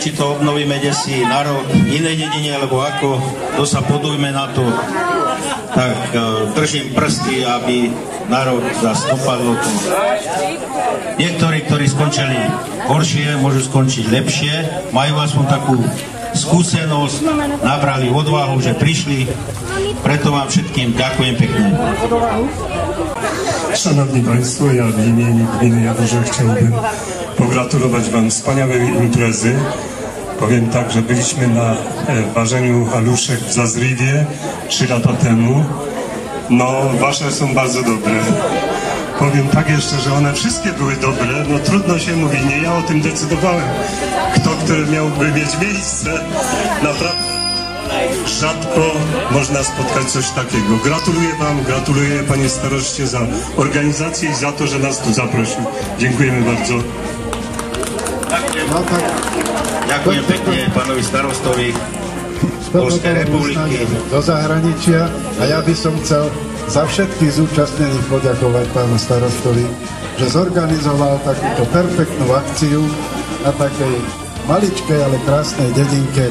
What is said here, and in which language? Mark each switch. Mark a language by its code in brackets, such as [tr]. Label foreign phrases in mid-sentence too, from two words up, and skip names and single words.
[sk] či to obnovíme desi na rok inej dedine, alebo ako, to sa podujme na to, tak držím prsty, aby na rok zase dopadlo to. Niektorí, ktorí skončili horšie, môžu skončiť lepšie, majú aspoň takú skúsenosť, nabrali odvahu, že prišli, preto vám všetkým ďakujem pekne. [pl] Szanowni Państwo, ja w imieniu gminy Jaworze chciałbym pogratulować Wam wspaniałej imprezy. Powiem tak, że byliśmy na ważeniu haluszek w Zazriwie 3 lata temu. No, Wasze są bardzo dobre. Powiem tak jeszcze, że one wszystkie były dobre, no trudno się mówi, nie ja o tym decydowałem. Który miałby mieć miejsce, naprawdę rzadko można spotkać coś takiego. Gratuluję Wam, gratuluję Panie Staroście za organizację i za to, że nas tu zaprosił. Dziękujemy bardzo. [sk] Ďakujem pekne pánovi starostovi Polskej republiky. Do zahraničia a ja by som chcel za všetkých zúčastnených poďakovať pánu starostovi, že zorganizoval takúto perfektnú akciu na takej maličkej, ale krásnej dedinke.